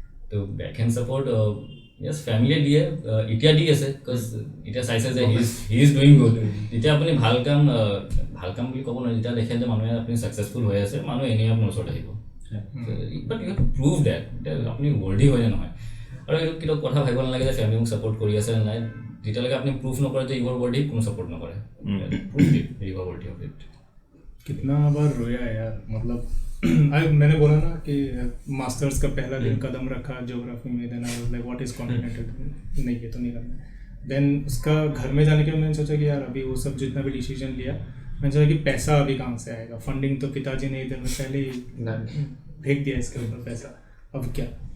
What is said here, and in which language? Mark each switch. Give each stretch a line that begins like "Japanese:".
Assamese: তো back hand support য়েছ ফেমিলিয়ে দিয়ে, এতিয়া দি আছে, বিকজ এতিয়া চাইছে যে
English: He is doing good.
Assamese: যেতিয়া আপুনি ভাল কাম বুলি ক'ব নোৱাৰে, যেতিয়া দেখে যে মানুহে আপুনি ছাকচেছফুল হৈ আছে, মানুহে এনেই আপোনাৰ ওচৰত আহিব।
English: but you have to prove that
Assamese: আপুনি ৱৰ্ডি হয় নে নহয়। আৰু এইটো কিটো কথা ভাবিব নালাগে যে ফেমিলি মোক ছাপৰ্ট কৰি আছে নে নাই, যেতিয়ালৈকে আপুনি প্ৰুফ নকৰে যে
English: your worthy,
Assamese: কোনো ছাপৰ্ট নকৰে।
English: Prove it, your worthy of it.
Hindi: कितना बार रोया यार, मतलब मैंने बोला ना कि मास्टर्स का पहला दिन कदम रखा ज्योग्राफी में,
English: then I was like what is continental,
Hindi: नहीं ये तो नहीं करना। देन उसका घर में जाने के बाद मैंने सोचा कि यार अभी वो सब जितना भी डिसीजन लिया, मैंने सोचा कि पैसा अभी कहाँ से आएगा, फंडिंग तो पिताजी ने इधर में पहले ही फेंक दिया इसके ऊपर पैसा, अब क्या।